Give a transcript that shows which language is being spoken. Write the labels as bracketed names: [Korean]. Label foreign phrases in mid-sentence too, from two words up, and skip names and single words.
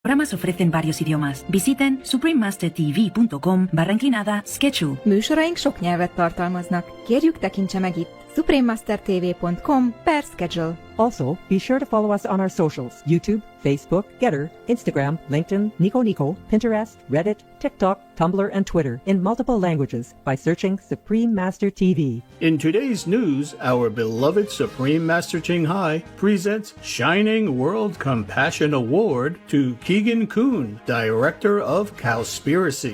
[Spanish] Programas ofrecen varios idiomas. Visiten suprememastertv.com/schedule. [Hungarian] Műsoraink sok nyelvet tartalmaznak. Kérjük, tekintse meg itt suprememastertv.com/schedule. [English] Also, be sure to follow us on our socials: YouTube, Facebook, Getter, Instagram, LinkedIn, Nico, Pinterest, Reddit, TikTok, Tumblr, and Twitter in multiple languages by searching Supreme Master TV. In today's news, our beloved Supreme Master Ching Hai presents Shining World Compassion Award to Keegan Kuhn, Director of Cowspiracy.